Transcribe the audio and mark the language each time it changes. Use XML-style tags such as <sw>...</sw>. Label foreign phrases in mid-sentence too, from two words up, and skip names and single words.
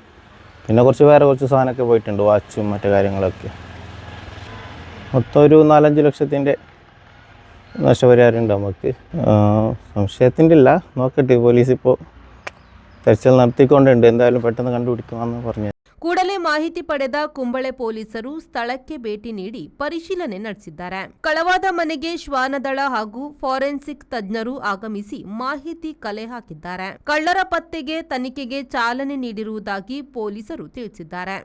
<ml>പിന്നെ വേറെ കുറച്ച് സാധനമൊക്കെ പോയിട്ടുണ്ട്, വാച്ചും മറ്റു കാര്യങ്ങളൊക്കെ. മൊത്തം ഒരു 4-5 ലക്ഷത്തിൻ്റെ നഷ്ടപരിഹാരം ഉണ്ട് നമുക്ക്. സംശയത്തിൻ്റെ ഇല്ല, നോക്കട്ടെ. പോലീസ് ഇപ്പോൾ തെരച്ചിൽ നടത്തിക്കൊണ്ടുണ്ട്. എന്തായാലും പെട്ടെന്ന് കണ്ടുപിടിക്കുമെന്ന് പറഞ്ഞു.</ml> <kn>ಕೂಡಲೇ ಮಾಹಿತಿ ಪಡೆದ ಕುಂಬಳೆ ಪೊಲೀಸರು ಸ್ಥಳಕ್ಕೆ ಭೇಟಿ ನೀಡಿ ಪರಿಶೀಲನೆ ನಡೆಸಿದ್ದಾರೆ. ಕಳವಾದ ಮನೆಗೆ ಶ್ವಾನದಳ ಹಾಗೂ ಫಾರೆನ್ಸಿಕ್ ತಜ್ಞರು ಆಗಮಿಸಿ ಮಾಹಿತಿ ಕಲೆ ಹಾಕಿದ್ದಾರೆ. ಕಳ್ಳರ ಪತ್ತೆಗೆ ತನಿಖೆಗೆ ಚಾಲನೆ ನೀಡಿರುವುದಾಗಿ ಪೊಲೀಸರು ತಿಳಿಸಿದ್ದಾರೆ.</kn>